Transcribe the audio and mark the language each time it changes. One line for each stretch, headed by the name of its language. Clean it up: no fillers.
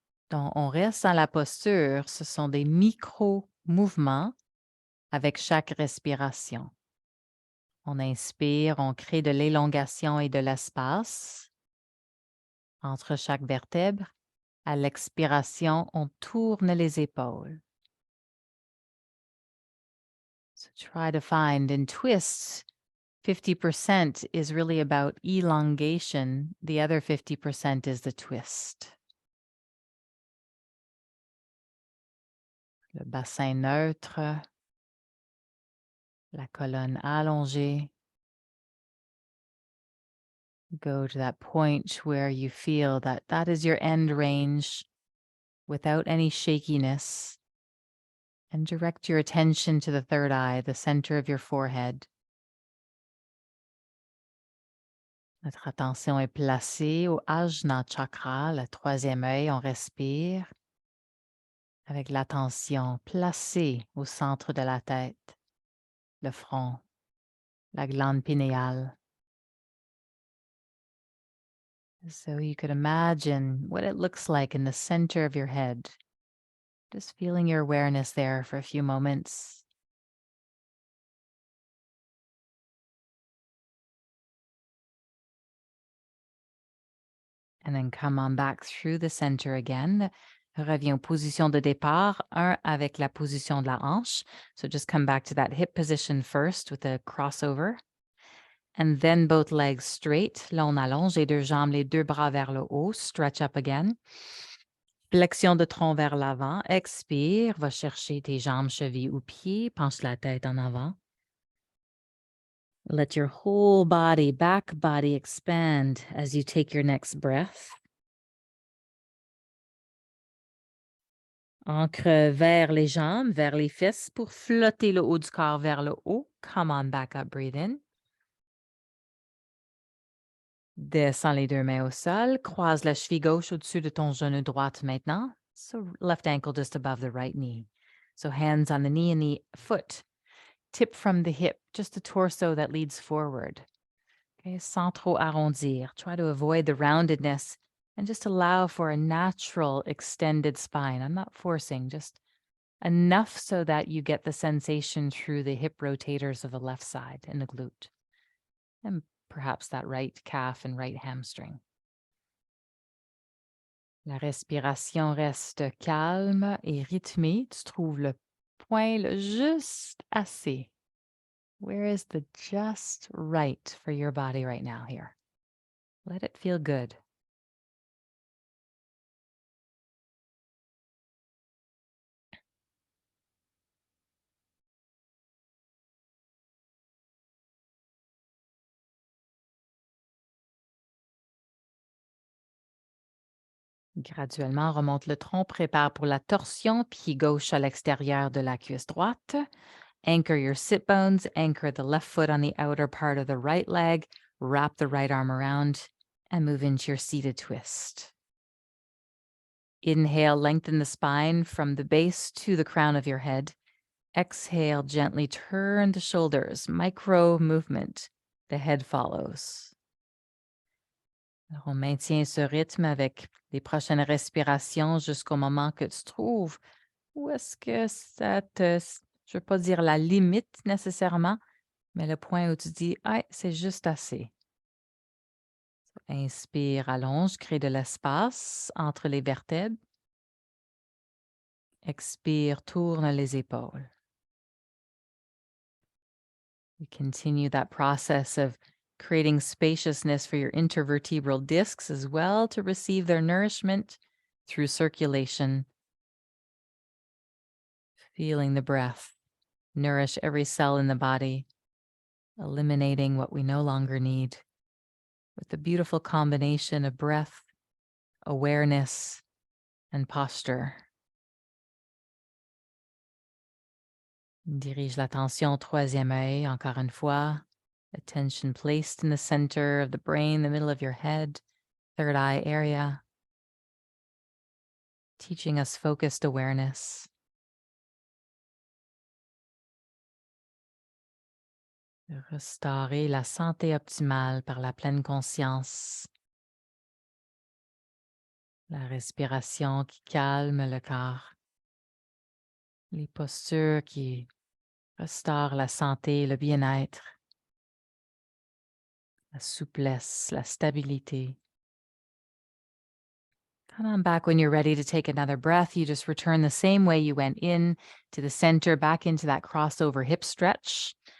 French: Donc, on reste dans la posture. Ce sont des micro-mouvements avec chaque respiration. On inspire, on crée de l'élongation et de l'espace entre chaque vertèbre. À l'expiration, on tourne les épaules.
English: So try to find in twists, 50% is really about elongation. The other 50% is the twist.
French: Le bassin neutre, la colonne allongée.
English: Go to that point where you feel that that is your end range without any shakiness. And direct your attention to the third eye, the center of your forehead.
French: Notre attention est placée au Ajna chakra, le troisième œil. On respire avec l'attention placée au centre de la tête, le front, la glande pinéale.
English: So you could imagine what it looks like in the center of your head. Just feeling your awareness there for a few moments. And then come on back through the center again.
French: Reviens aux positions de départ, un avec la position de la hanche.
English: So just come back to that hip position first with a crossover. And then both legs straight.
French: Là, on allonge les 2 jambes, les 2 bras vers le haut.
English: Stretch up again.
French: Flexion de tronc vers l'avant. Expire. Va chercher tes jambes, chevilles ou pieds. Penche la tête en avant.
English: Let your whole body, back body expand as you take your next breath.
French: Ancre vers les jambes, vers les fesses pour flotter le haut du corps vers le haut.
English: Come on back up, breathe in.
French: Descends les 2 mains au sol. Croise la cheville gauche au-dessus de ton genou droite maintenant.
English: So left ankle just above the right knee. So hands on the knee and the foot. Tip from the hip, just the torso that leads forward. Okay,
French: sans trop arrondir.
English: Try to avoid the roundedness and just allow for a natural extended spine. I'm not forcing, just enough so that you get the sensation through the hip rotators of the left side and the glute. And perhaps that right calf and right hamstring.
French: La respiration reste calme et rythmée. Tu trouves le point le juste assez.
English: Where is the just right for your body right now here? Let it feel good.
French: Graduellement, remonte le tronc, prépare pour la torsion, pied gauche à l'extérieur de la cuisse droite.
English: Anchor your sit bones, anchor the left foot on the outer part of the right leg, wrap the right arm around, and move into your seated twist. Inhale, lengthen the spine from the base to the crown of your head. Exhale, gently turn the shoulders, micro movement. The head follows.
French: Alors, on maintient ce rythme avec les prochaines respirations jusqu'au moment que tu trouves où est-ce que ça te, je ne veux pas dire la limite nécessairement, mais le point où tu dis, ah, c'est juste assez. Inspire, allonge, crée de l'espace entre les vertèbres. Expire, tourne les épaules.
English: You continue that process of creating spaciousness for your intervertebral discs as well to receive their nourishment through circulation. Feeling the breath nourish every cell in the body, eliminating what we no longer need with the beautiful combination of breath, awareness, and posture.
French: Dirige l'attention au troisième œil, encore une fois.
English: Attention placed in the center of the brain, the middle of your head, third eye area. Teaching us focused awareness.
French: De restaurer la santé optimale par la pleine conscience. La respiration qui calme le corps. Les postures qui restaurent la santé, le bien-être. La souplesse, la stabilité.
English: Come on back when you're ready to take another breath. You just return the same way you went in to the center, back into that crossover hip stretch.